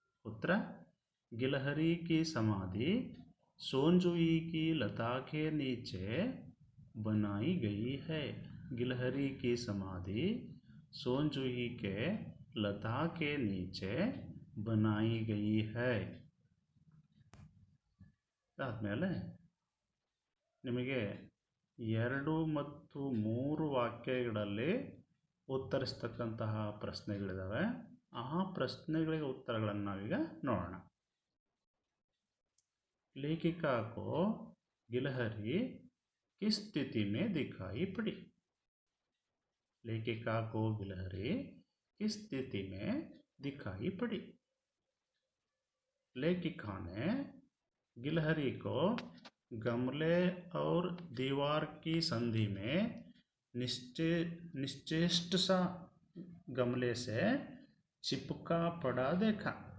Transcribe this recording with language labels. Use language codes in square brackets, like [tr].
[hi] उत्तर, गिलहरी की समाधि सोनजुई की लता के नीचे बनाई गई है। गिलहरी की समाधि सोनजुई के लता के नीचे बनाई गई है। [kn] ಅದಾದಮೇಲೆ ನಿಮಗೆ 2 ಮತ್ತು 3 ವಾಕ್ಯಗಳಲ್ಲಿ ಉತ್ತರಿಸ್ತಕ್ಕಂತಹ ಪ್ರಶ್ನೆಗಳಿದ್ದಾವೆ. ಆ ಪ್ರಶ್ನೆಗಳಿಗೆ ಉತ್ತರಗಳನ್ನು ನಾವೀಗ ನೋಡೋಣ. [hi] लेखिका को गिलहरी किस स्थिति में दिखाई पड़ी? लेखिका को गिलहरी किस स्थिति में दिखाई पड़ी? लेखिका ने गिलहरी को गमले और दीवार की संधि में निश्चेष्ट सा गमले से चिपका पड़ा देखा।